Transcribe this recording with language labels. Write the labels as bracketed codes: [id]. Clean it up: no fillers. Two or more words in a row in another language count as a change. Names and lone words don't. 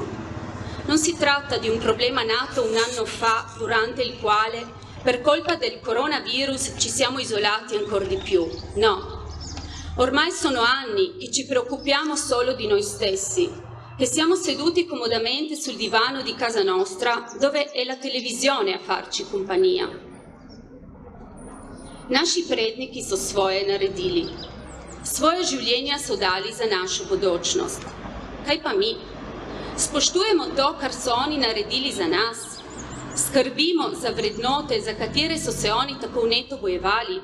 [it] Non si tratta di un problema nato un anno fa, durante il quale, per colpa del coronavirus, ci siamo isolati ancora di più. No. Ormai sono anni che ci preoccupiamo solo di noi stessi, che siamo seduti comodamente sul divano di casa nostra, dove è la televisione a farci compagnia. [sl] Naši predniki so svoje naredili. Svoje življenja so dali za našo bodočnost. Kaj pa mi? Spoštujemo to, kar so oni naredili za nas? Skrbimo za vrednote, za katere so se oni tako vneto bojevali?